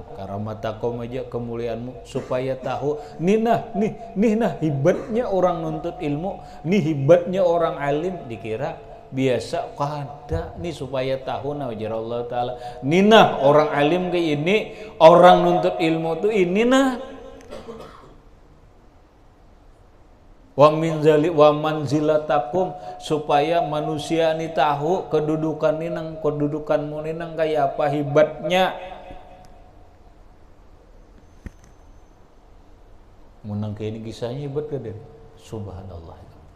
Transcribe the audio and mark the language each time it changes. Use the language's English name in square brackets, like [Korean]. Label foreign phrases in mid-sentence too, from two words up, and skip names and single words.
[Banjar] Karamatakum aja kemuliaanmu, supaya tahu nih hebatnya orang nuntut ilmu, nih hebatnya orang alim. Dikira biasa kada nih, supaya tahu ujar [Arabic] الله تعالى, [Banjar] nina orang alim kayak ini, orang nuntut ilmu tuh ini nah. [Arabic] ومن ذلك ومنزلتكم, [Banjar] supaya manusia ini tahu kedudukan ninang, kedudukanmu ninang kayak apa hebatnya. Menang kayak ini kisahnya hebat kan? Subhanallah.